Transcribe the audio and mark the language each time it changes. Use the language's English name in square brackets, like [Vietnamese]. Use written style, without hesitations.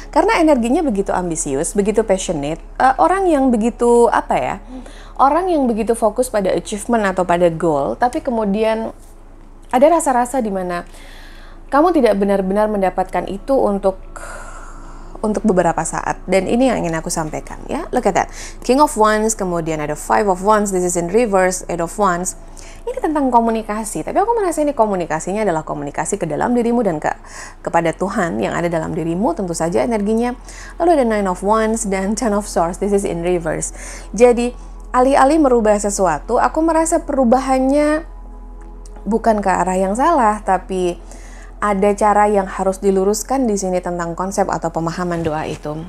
[Indonesian] Karena energinya begitu ambisius, begitu passionate, orang yang begitu orang yang begitu fokus pada achievement atau pada goal, tapi kemudian ada rasa-rasa di mana kamu tidak benar-benar mendapatkan itu untuk beberapa saat. Dan ini yang ingin aku sampaikan ya. [English] Look at that. [Indonesian] King of Wands, kemudian ada Five of Wands, [English] this is in reverse, [Indonesian] Eight of Wands. Ini tentang komunikasi, tapi aku merasa ini komunikasinya adalah komunikasi ke dalam dirimu dan kepada Tuhan yang ada dalam dirimu, tentu saja energinya. Lalu ada Nine of Wands dan Ten of Swords, [English] this is in reverse. [Indonesian] Jadi, alih-alih merubah sesuatu, aku merasa perubahannya bukan ke arah yang salah, tapi ada cara yang harus diluruskan di sini tentang konsep atau pemahaman doa itu.